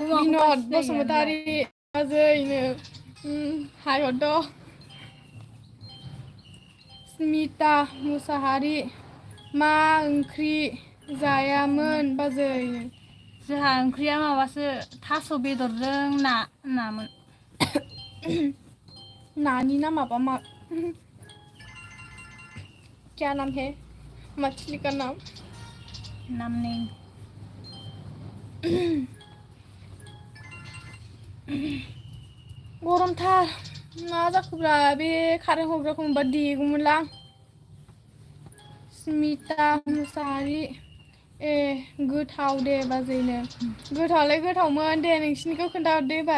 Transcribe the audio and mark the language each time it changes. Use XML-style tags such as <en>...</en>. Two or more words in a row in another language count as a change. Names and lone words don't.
<brx>बिनद बसुमतारी बाजैनो हाय हरद' स्मिता मुसाहारि मा ओंख्रि जायामोन बाजैनो जोंहा ओंख्रिया माबासो थास' बेदरजों नामोन नानी नामाबा मा</brx> <hi>क्या नाम है मछली का नाम नहीं</hi> <brx>गरमथार मा जाखोब्रा बे कारेन्ट हरग्राखौ मोनबा देगौमोनलां स्मिता मुसाहारि ए गोथाव दे बाजैनो गोथावलाय गोथावमोन दे नोंसिनिखौ खोन्थाहरदो एबार</brx>